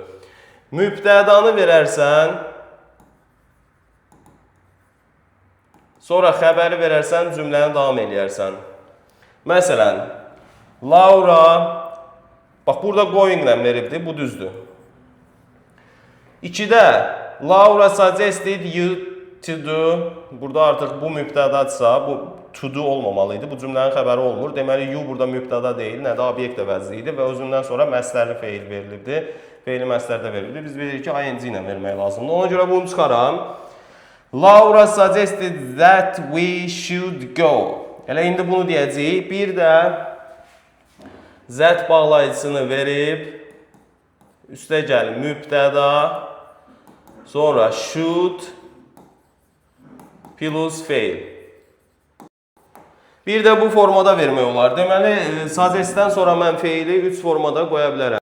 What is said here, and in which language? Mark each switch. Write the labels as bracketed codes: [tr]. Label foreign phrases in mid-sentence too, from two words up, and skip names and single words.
[az] Mübtədanı verərsən, sonra xəbəri verərsən, cümləni davam eləyərsən. Məsələn, Laura, bax burada going ilə veribdir, bu düzdür. [en] 2-də Laura suggested you to do, [az] burada artıq bu mübtədadsa, bu [en] to do [az] olmamalıydı, bu cümlənin xəbəri olmur. Deməli, you burada mübtəda deyil, nədə obyekt əvəzli idi və özündən sonra məslərli feil verilibdi. Feili məslərdə verilibdi. Biz bilirik ki, ing ilə vermək lazımdır. Ona görə bunu çıxaram. [en] Laura suggested that we should go. [az] Elə indi bunu deyəcəyik. Bir də that bağlayıcısını verib, üstə gəlir mübtəda, sonra [en] should plus [az] fail. Bir də bu formada vermək olar. Deməli, suggestdən sonra mən feili 3 formada qoya bilərəm.